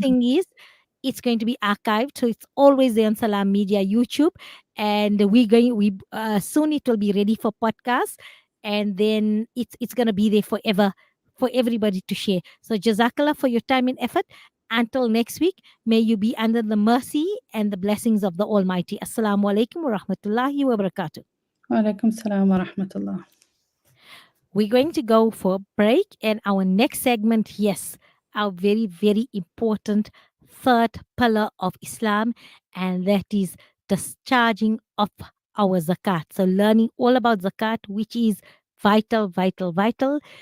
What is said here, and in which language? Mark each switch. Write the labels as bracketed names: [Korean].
[English] thing is, it's going to be archived, so it's always there on Salam Media YouTube, and we soon it will be ready for podcast, and then it's going to be there forever for everybody to share. So Jazakallah for your time and effort. Until next week, may you be under the mercy and the blessings of the Almighty. [Arabic] Assalamu alaikum wa rahmatullahi wa barakatuh. وعليكم السلام ورحمة الله. [English] We're going to go for a break, and our next segment, yes, our very, very important third pillar of Islam, and that is discharging of our zakat. So, learning all about zakat, which is vital, vital, vital.